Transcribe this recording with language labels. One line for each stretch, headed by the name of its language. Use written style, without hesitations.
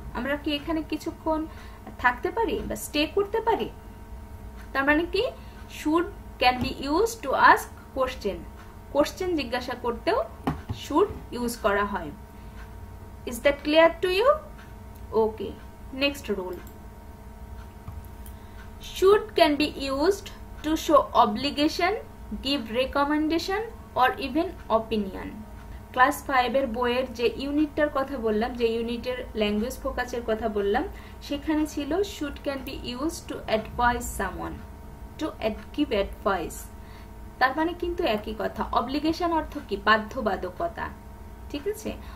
Bangla: আমরা কি এখানে কিছুক্ষণ থাকতে পারি বা স্টে করতে পারি? তার মানে কি
English: should can be used to ask question.
Bangla: Question জিজ্ঞাসা করতেও should use করা হয়।
English: Is that clear to you? Okay, next rule. Should can be used to show obligation, give recommendation or even opinion.
Bangla: Class 5 এর বইয়ের যে ইউনিটটার কথা বললাম, যে ইউনিটের ল্যাঙ্গুয়েজ ফোকাসের কথা বললাম, সেখানে ছিল
English: should can be used to advise someone, to give advice।
Bangla: তার মানে কিন্তু একই কথা। অব্লিগেশন অর্থ কি? বাধ্যবাধকতা। ঠিক আছে,